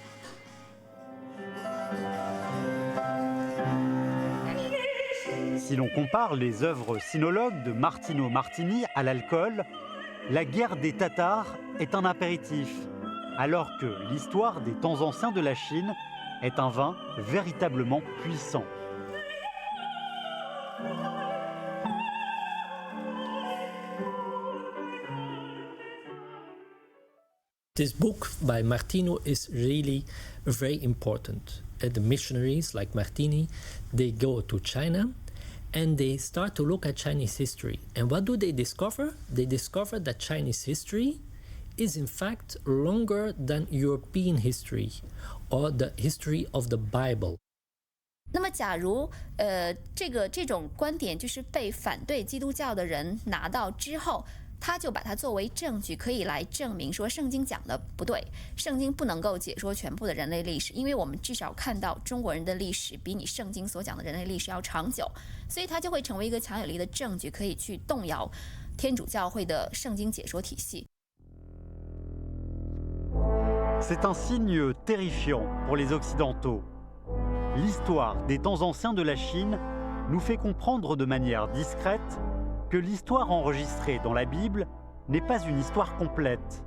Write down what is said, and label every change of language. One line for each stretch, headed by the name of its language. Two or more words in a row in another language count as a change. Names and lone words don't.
French: Si l'on compare les œuvres sinologues de Martino Martini à l'alcool, la guerre des Tatars est un apéritif, alors que l'histoire des temps anciens de la Chine est un vin véritablement puissant.
English: This book by Martino is really very important. The missionaries like Martini, they go to China and they start to look at Chinese history. And what do they discover? They discover that Chinese history is in fact longer than European history or the history of the Bible.
Chinese: 那么，假如这种观点就是被反对基督教的人拿到之后，他就把它作为证据，可以来证明说圣经讲的不对，圣经不能够解说全部的人类历史，因为我们至少看到中国人的历史比你圣经所讲的人类历史要长久，所以它就会成为一个强有力的证据，可以去动摇天主教会的圣经解说体系。
French: C'est un signe terrifiant pour les Occidentaux. L'histoire des temps anciens de la Chine nous fait comprendre de manière discrète que l'histoire enregistrée dans la Bible n'est pas une histoire complète.